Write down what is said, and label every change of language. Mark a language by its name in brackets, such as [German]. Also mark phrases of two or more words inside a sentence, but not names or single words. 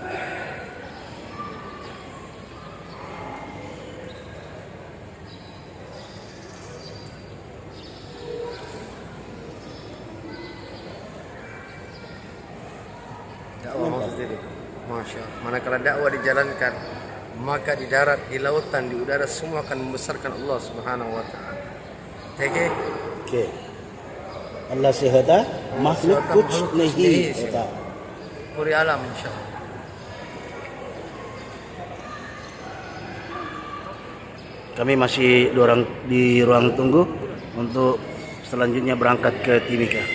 [Indonesian] Dakwah sendiri, masya Allah. Manakala dakwah dijalankan, maka di darat, di lautan, di udara semua akan membesarkan Allah Subhanahu Wa Taala. [Urdu] Okay. اللہ سے ہوتا مخلوق کچھ نہیں ہوتا. [Indonesian] Puri alam insya Allah. Kami masih di ruang tunggu untuk selanjutnya berangkat ke Timika.